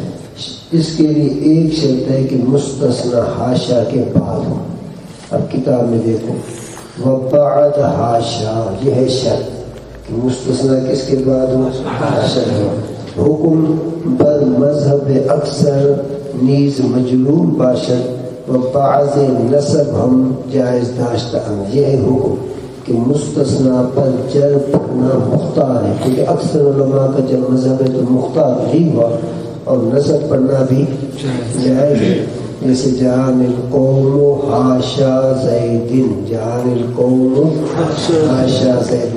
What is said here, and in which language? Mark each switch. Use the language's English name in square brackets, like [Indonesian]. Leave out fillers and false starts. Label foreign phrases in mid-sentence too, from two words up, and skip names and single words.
[Urdu] اس کے لیے ایک شرط ہے کہ مستثنا حاشا کے بعد ہو. اب کتاب میں دیکھو [Arabic] وبعد حاشا، [Urdu] یہ ہے شرط کہ مستثنا کس کے بعد ہو؟ حاشا ہو. [Persian] حکم بر مذہب اکثر نیز مجرور باشد و بعض نصب ہم جائز داشتہ. [Urdu] یہ ہے حکم کہ مستثنا پر جر پڑھنا مختار ہے، کیونکہ اکثر علماء کا جب مذہب ہے تو مختار نہیں ہوا، اور نصب پڑھنا بھی جائز ہے. [Arabic] جیسے جان القوم حاشا زیدن، جان القوم حاشا زیدن.